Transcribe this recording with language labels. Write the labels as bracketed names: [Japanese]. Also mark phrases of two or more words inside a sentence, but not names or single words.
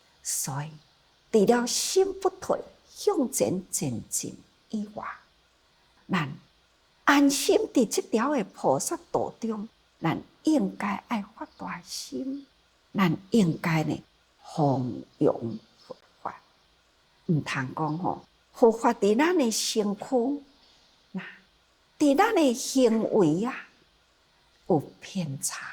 [Min Nan Chinese] 所以除了心不退向前前进以外，咱安心伫这条的菩萨道中，咱应该爱发大心，咱应该呢弘扬佛法，唔通讲佛法伫咱的身躯，伫咱的行为有偏差。